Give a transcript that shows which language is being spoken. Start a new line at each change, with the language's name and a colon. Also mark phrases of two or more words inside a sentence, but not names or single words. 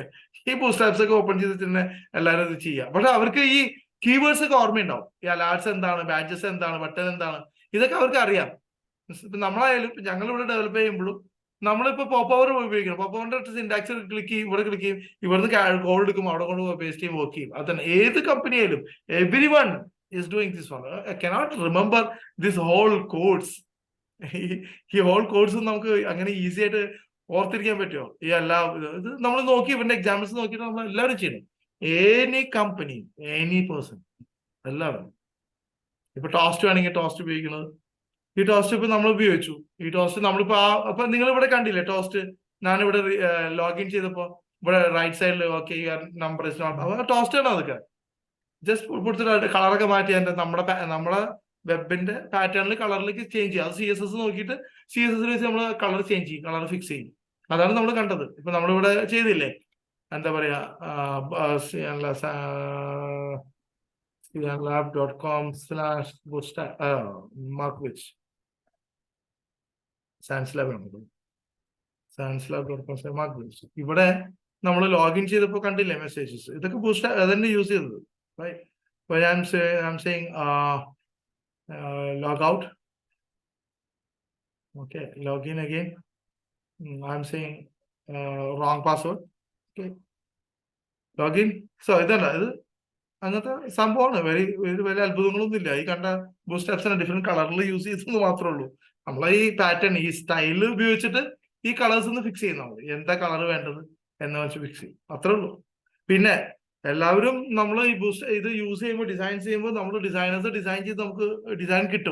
Malayalam: ഈ ബൂട്ട്സ്ട്രാപ്സ് ഒക്കെ ഓപ്പൺ ചെയ്തിട്ട് തന്നെ എല്ലാവരും ഇത് ചെയ്യാം. പക്ഷെ അവർക്ക് ഈ കീവേഡ്സ് ഒക്കെ ഓർമ്മയുണ്ടാവും. ഈ അലാർട്സ് എന്താണ്, ബാഡ്ജസ് എന്താണ്, ബട്ടൺ എന്താണ്, ഇതൊക്കെ അവർക്ക് അറിയാം. നമ്മളായാലും ഞങ്ങളിവിടെ ഡെവലപ്പ് ചെയ്യുമ്പോഴും നമ്മളിപ്പോ പോപ്പവർ ഉപയോഗിക്കണം. പോപ്പവറിന്റെ സിന്റാക്സ് ക്ലിക്ക് ചെയ്യും, ഇവിടെ ക്ലിക്ക് ചെയ്യും, ഇവിടുന്ന് കോഡ് എടുക്കും, അവിടെ കൊണ്ട് പേസ്റ്റ് ചെയ്യും, വർക്ക് ചെയ്യും.
English: അതന്നെ ഏത് കമ്പനി ആയാലും every one is doing this one. I cannot remember this whole codes.
Malayalam: ഈ
English: whole codes
Malayalam: നമുക്ക് അങ്ങനെ ഈസി ആയിട്ട് ഓർത്തിരിക്കാൻ പറ്റുമോ? ഈ ഇത് നമ്മൾ നോക്കി ഇവരുടെ എക്സാമ്പിൾസ് നോക്കിയിട്ട് നമ്മൾ എല്ലാവരും ചെയ്യണം.
English: any company, any person, എല്ലാവരും.
Malayalam: ഇപ്പൊ ടോസ്റ്റ് വേണമെങ്കിൽ ടോസ്റ്റ് ഉപയോഗിക്കുന്നത്. ഈ ടോസ്റ്റ് ഇപ്പൊ നമ്മൾ ഉപയോഗിച്ചു. ഈ ടോസ്റ്റ് നമ്മളിപ്പോ അപ്പൊ നിങ്ങൾ ഇവിടെ കണ്ടില്ലേ ടോസ്റ്റ്? ഞാനിവിടെ ലോഗിൻ ചെയ്തപ്പോ ഇവിടെ റൈറ്റ് സൈഡിൽ ഓക്കെ നമ്പർ ടോസ്റ്റ് ആണ്. അതൊക്കെ ജസ്റ്റ് കൊടുത്തിട്ട് കളറൊക്കെ മാറ്റി നമ്മുടെ വെബിന്റെ പാറ്റേണിൽ കളറിലേക്ക് ചേഞ്ച് ചെയ്യും. അത് CSS നോക്കിയിട്ട് CSS വെച്ച് നമ്മൾ കളർ ചേഞ്ച് ചെയ്യും, കളർ ഫിക്സ് ചെയ്യും. അതാണ് നമ്മൾ കണ്ടത്. ഇപ്പൊ നമ്മളിവിടെ ചെയ്തില്ലേ, എന്താ പറയാ, lab.com/bootstrap markwich sanslab.com/markwich. ഇവിടെ നമ്മൾ ലോഗിൻ ചെയ്തപ്പോ കണ്ടില്ലേ മെസ്സേജസ്? ഇതൊക്കെ ബൂട്ട്സ്ട്രാപ്പ് അതന്നെ യൂസ് ചെയ്തത്.
English: I'm saying log out. Okay, log in again. I'm saying wrong password. Okay, log in.
Malayalam: So ഇതല്ല ഇത് അങ്ങനത്തെ സംഭവമാണ്. വലിയ അത്ഭുതങ്ങളൊന്നും ഇല്ല. ഈ കണ്ട ബൂസ്റ്റ് ആപ്സിനെ ഡിഫറെന്റ് കളറിൽ യൂസ് ചെയ്തെന്ന് മാത്രമേ ഉള്ളൂ. നമ്മളെ ഈ പാറ്റേൺ, ഈ സ്റ്റൈല് ഉപയോഗിച്ചിട്ട് ഈ കളേഴ്സ് ഒന്ന് ഫിക്സ് ചെയ്യുന്ന മതി. എന്താ കളർ വേണ്ടത് എന്ന് വെച്ച് ഫിക്സ് ചെയ്യും, അത്രേ ഉള്ളൂ. പിന്നെ എല്ലാവരും നമ്മൾ ഈ ബൂസ്റ്റ് ഇത് യൂസ് ചെയ്യുമ്പോൾ, ഡിസൈൻ ചെയ്യുമ്പോൾ നമ്മൾ ഡിസൈനേഴ്സ് ഡിസൈൻ ചെയ്ത് നമുക്ക് ഡിസൈൻ കിട്ടും.